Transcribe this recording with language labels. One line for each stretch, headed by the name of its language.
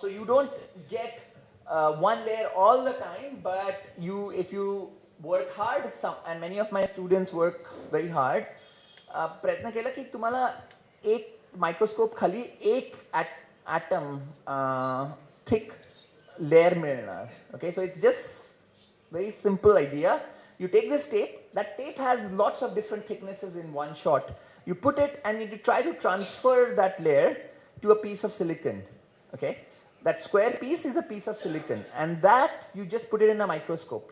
English: So you don't get one layer all the time, but if you work hard, and many of my students work very hard,
Marathi: प्रयत्न केला की तुम्हाला एक microscope खाली एक
English: atom thick layer
Marathi: मिळणार.
English: Okay, so it's just very simple idea. You take this tape, that tape has lots of different thicknesses in one shot. You put it and you try to transfer that layer to a piece of silicon. Okay, that square piece is a piece of silicon, and that you just put it in a microscope.